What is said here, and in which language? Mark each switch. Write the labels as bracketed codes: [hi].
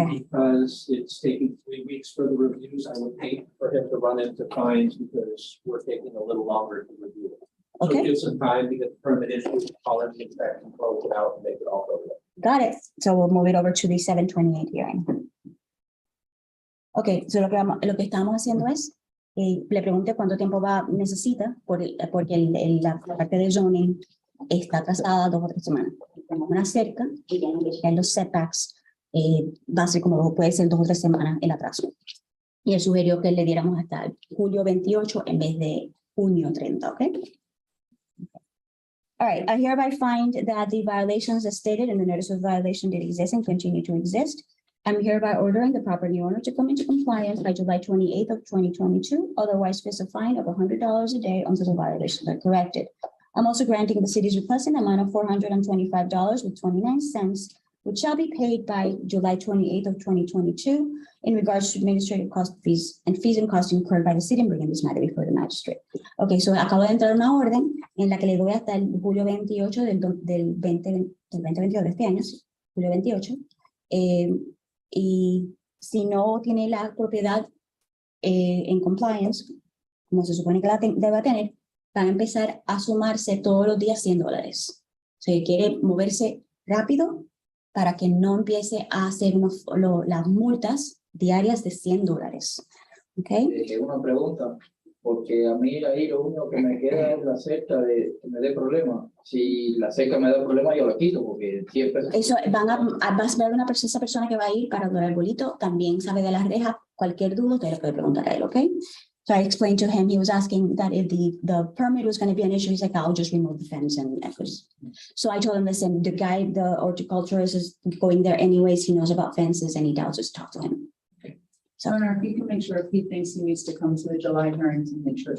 [en] only because it's taking 3 weeks for the reviews. I would hate for him to run into fines because we're taking a little longer to review it. So Okay. give some time to get the permit issued, call it the inspection, close it out, and make it all go. Got it. So we'll move it over to the 7/28 hearing. Okay, so [es] lo que estamos haciendo es, le pregunté cuánto tiempo necesita, porque la parte de zoning está atrasada 2 o 3 semanas. Tenemos una cerca y tienen que llegar los setbacks, va a ser como puede ser 2 o 3 semanas el atraso. Y él sugirió que le diéramos hasta julio 28 en vez de junio 30, ¿ok? [en] All right, I hereby find that the violations as stated in the notice of violation did exist and continue to exist. I'm hereby ordering the property owner to come into compliance by July 28th of 2022, otherwise face a fine of $100 a day until the violations are corrected. I'm also granting the city's request in the amount of $425.29, which shall be paid by July 28th of 2022 in regards to administrative cost fees and costs incurred by the city in bringing this matter before the magistrate. [es] Okay, so acabo de entrar una orden en la que le doy hasta el julio 28 del 2022 de este año, sí, julio 28. Y si no tiene la propiedad en compliance, como se supone que la deba tener, van a empezar a sumarse todos los días $100. Si quiere moverse rápido para que no empiece a hacer las multas diarias de $100. ¿Ok? Una pregunta, porque a mí ahí lo único que me queda es la cerca de que me dé problema. Si la cerca me da problema, yo la quito, porque siempre... Eso vas a ver esa persona que va a ir para el arbolito, también sabe de las rejas, cualquier duda, usted le puede preguntar a él, ¿ok? [en] So I explained to him, he was asking that if the permit was going to be an issue, he's like, I'll just remove the fence. So I told him, listen, the horticulturist is going there anyways, he knows about fences, any doubts, just talk to him. So, If you can make sure if he thinks he needs to come to the July hearing to make sure.